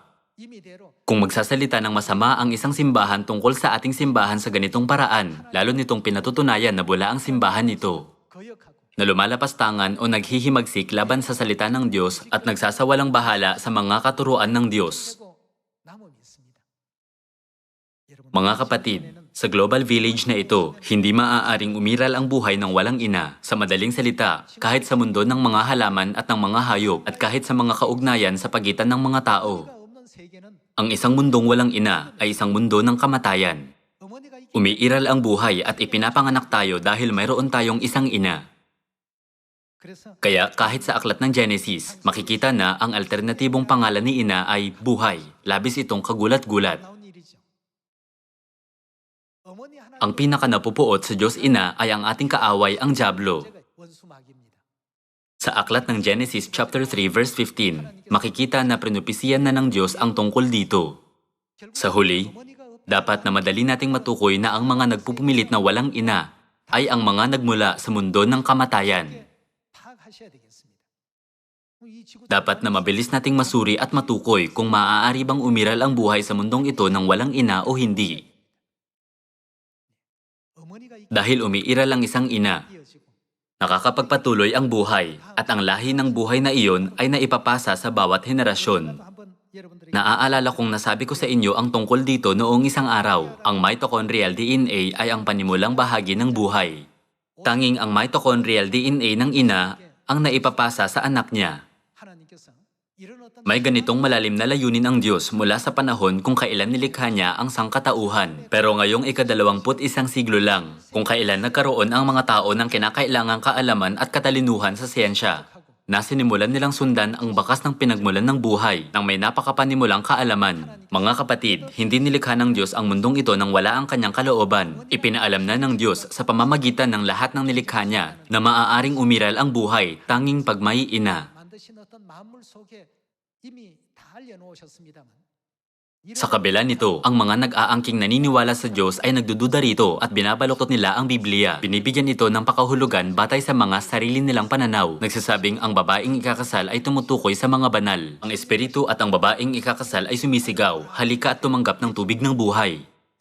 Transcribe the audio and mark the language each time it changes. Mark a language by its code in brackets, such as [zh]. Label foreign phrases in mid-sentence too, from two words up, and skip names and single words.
[ko] 임의대로 [tl] Kung magsasalita ng masama ang isang simbahan tungkol sa ating simbahan sa ganitong paraan, lalo nitong pinatutunayan na bula ang simbahan nito, [ko] 거역하고 [tl] na lumalapastangan o naghihimagsik laban sa salita ng Diyos at nagsasawalang bahala sa mga katuruan ng Diyos. [ko] 그리고 남음이 있습니다. 여러분, [tl] Mga kapatid, sa [en] global village [tl] na ito, hindi maaaring umiral ang buhay ng walang ina. Sa madaling salita, kahit sa mundo ng mga halaman at ng mga hayop at kahit sa mga kaugnayan sa pagitan ng mga tao. [ko] 어머니가 없는 세계는 [tl] Ang isang mundong walang ina ay isang mundo ng kamatayan. [ko] 어머니가 있기 [tl] Umiiral ang buhay at ipinapanganak tayo dahil mayroon tayong isang ina. [ko] 그래서 [tl] Kaya kahit sa aklat ng Genesis, makikita na ang alternatibong pangalan ni ina ay buhay. Labis itong kagulat-gulat. [ko] 나온 일이죠. 어머니 하나님의 [tl] Ang pinakanapupuot sa Diyos Ina ay ang ating kaaway, ang Diablo. [ko] 문제가 원수마귀입니다. [tl] Sa aklat ng Genesis [en] chapter 3 verse 15, [tl] makikita na prenupisiyan na ng Diyos ang tungkol dito. [ko] 결국 [tl] Sa huli, [ko] 어머니가 없다. [tl] dapat na madali nating matukoy na ang mga nagpupumilit na walang ina ay ang mga nagmula sa mundo ng kamatayan. [ko] 파악하셔야 되겠습니다. 이 지구 [tl] Dapat na mabilis nating masuri at matukoy kung maaari bang umiral ang buhay sa mundong ito ng walang ina o hindi. [ko] 어머니가 [tl] Dahil umiiral ang isang ina, [ko] 이어지고 [tl] nakakapagpatuloy ang buhay at ang lahi ng buhay na iyon ay naipapasa sa bawat henerasyon. [ko] 한번 여러분들에게 [tl] Naaalala kong nasabi ko sa inyo ang tungkol dito noong isang araw. Ang [en] mitochondrial DNA [tl] ay ang panimulang bahagi ng buhay. Tanging ang [en] mitochondrial DNA [tl] ng ina ang naipapasa sa anak niya. 하나님께서 이런 어떤 May ganitong malalim na layunin ang Diyos mula sa panahon kung kailan nilikha niya ang sangkatauhan. Pero ngayong ika-21 siglo lang, kung kailan nagkaroon ang mga tao ng kinakailangang kaalaman at katalinuhan sa siyensya, na sinimulan nilang sundan ang bakas ng pinagmulan ng buhay ng may napakapanimulang kaalaman. Mga kapatid, hindi nilikha ng Diyos ang mundong ito nang wala ang kanyang kalooban. Ipinaalam na ng Diyos sa pamamagitan ng lahat ng nilikha niya na maaaring umiral ang buhay tanging pag may ina. [ko] 만드신 어떤 만물 속에 이미 다 알려놓으셨습니다만 [tl] Sa kabila nito, ang mga nag-aangking naniniwala sa Diyos ay nagdududa rito at binabaluktot nila ang Biblia. Binibigyan ito ng pakahulugan batay sa mga sarili nilang pananaw. Nagsasabing ang babaeng ikakasal ay tumutukoy sa mga banal. Ang espiritu at ang babaeng ikakasal ay sumisigaw, halika at tumanggap ng tubig ng buhay.